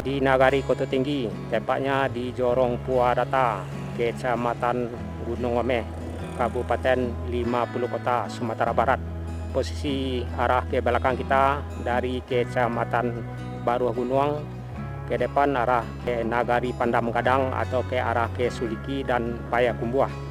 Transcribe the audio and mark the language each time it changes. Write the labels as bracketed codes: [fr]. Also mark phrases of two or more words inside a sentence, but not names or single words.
[id] Nagari Koto Tinggi, tepatnya di Jorong Puadata, Kecamatan Gunung Omeh, Kabupaten 50 Kota, Sumatera Barat. Posisi arah ke belakang kita dari Kecamatan Baru Gunung, ke depan arah ke Nagari Pandam Gadang atau ke arah ke Suliki dan Payakumbuh.